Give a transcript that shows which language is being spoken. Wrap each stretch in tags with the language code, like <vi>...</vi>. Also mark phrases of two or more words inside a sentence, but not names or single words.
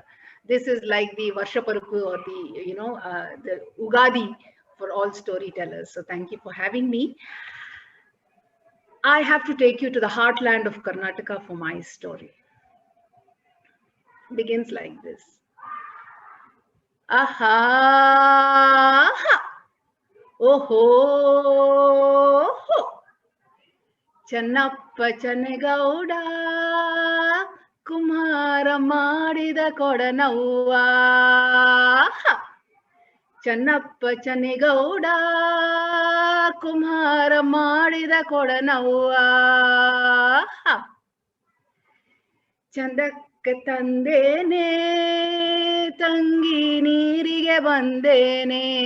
<en>This is like the Varshaparukku or the Ugadi for all storytellers. So thank you for having me. I have to take you to the heartland of Karnataka for my story. Begins like this. Aha! Oh ho!</en> <kn>ಚನ್ನಪ್ಪ ಚನ್ನೇಗೌಡ ಕುಮಾರ ಮಾಡಿದ ಕೊಡನವ ಚನ್ನಪ್ಪ ಚನ್ನೇಗೌಡ ಕುಮಾರ ಮಾಡಿದ ಕೊಡನವ ಚಂದಕ್ಕೆ ತಂದೇನೆ ತಂಗಿ ನೀರಿಗೆ ಬಂದೇನೆ</kn>